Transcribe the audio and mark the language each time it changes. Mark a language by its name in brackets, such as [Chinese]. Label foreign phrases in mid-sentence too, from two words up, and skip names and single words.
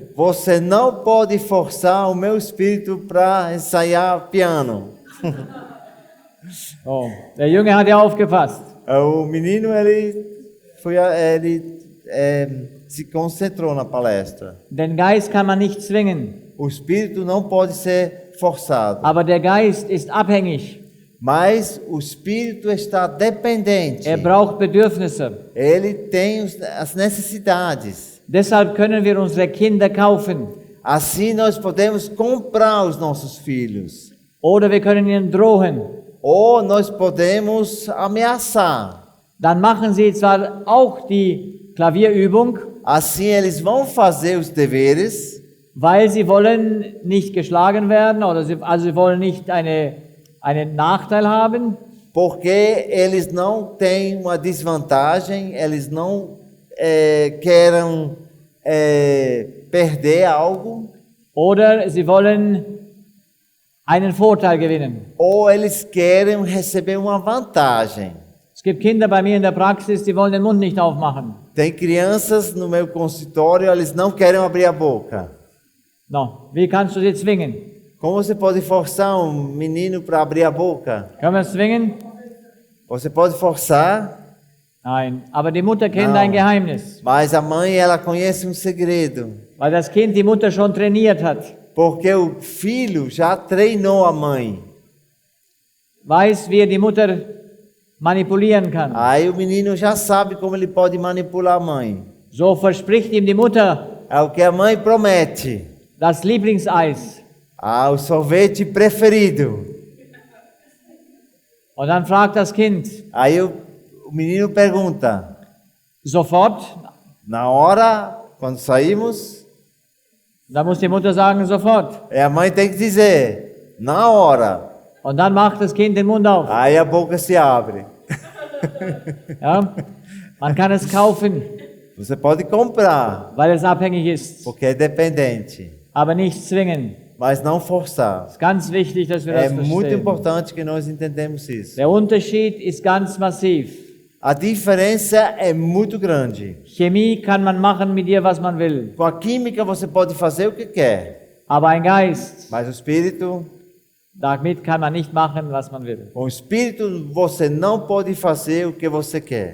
[Portuguese] Você não pode forçar o meu espírito para ensaiar piano. [German] Oh, der Junge hat ja aufgepasst. [Portuguese] O menino, se concentrou na palestra. [German] Den Geist kann man nicht zwingen, [Portuguese] O espírito não pode ser forçado, [German] aber der Geist ist abhängig. [Portuguese] mas o espírito está dependente. [German] Er braucht Bedürfnisse. [Portuguese] Ele tem as necessidades. [German] Deshalb können wir unsere Kinder kaufen [Portuguese] Assim nós podemos comprar os nossos filhos. [German] oder wir können ihnen drohen. [Portuguese] Ou nós podemos ameaçar. [German] Dann machen sie zwar auch die Klavierübung, [Portuguese] Assim eles vão fazer os deveres, [German] weil sie wollen nicht geschlagen werden oder sie wollen nicht einen Nachteil haben, [Portuguese] porque eles não têm uma desvantagem, eles não querem perder algo, [German] oder sie wollen einen Vorteil gewinnen. [Portuguese] ou eles querem receber uma vantagem. [German] Es gibt Kinder bei mir in der Praxis, die wollen den Mund nicht aufmachen. [Portuguese] Tem crianças no meu consultório, eles não querem abrir a boca. [German] No, wie kannst du sie zwingen? [Portuguese] Como você pode forçar um menino para abrir a boca? [German] Können wir es zwingen? [Portuguese] Você pode forçar, [German] Nein, aber die Mutter kennt [Portuguese] Não. [German] ein Geheimnis, [Portuguese] mas a mãe ela conhece um segredo. [German] weil das Kind die Mutter schon trainiert hat. [Portuguese] Porque o filho já treinou a mãe. [German] Weiß, wie er die Mutter manipulieren kann. [Portuguese] Aí o menino já sabe como ele pode manipular a mãe. [German] So verspricht ihm die Mutter [Portuguese] É o que a mãe promete. [German] das Lieblingseis. [Portuguese] O sorvete preferido. [German] Und dann fragt das Kind, [Portuguese] Aí o menino pergunta, [German] sofort? [Portuguese] na hora, quando saímos, [German] Da muss die Mutter sagen, sofort. [Portuguese] a mãe tem que dizer, na hora. [German] Und dann macht das Kind den Mund auf. [Portuguese] Aí a boca se abre. [German] Ja? Man kann es kaufen, [Portuguese] Você pode comprar, [German] weil es abhängig ist, [Portuguese] porque é dependente, [German] aber nicht zwingen. [Portuguese] mas não forçar. [German] Es ist ganz wichtig, dass wir [Portuguese] É [German] das [Portuguese] muito [German] verstehen. [Portuguese] importante que nós entendamos isso. [German] Der Unterschied ist ganz massiv. [Portuguese] A diferença é muito grande. [German] Chemie kann man machen mit dir, was man will. [Portuguese] Com a química você pode fazer o que quer, [German] Aber ein Geist, [Portuguese] mas o espírito, [German] damit kann man nicht machen, was man will. [Portuguese] com o espírito você não pode fazer o que você quer.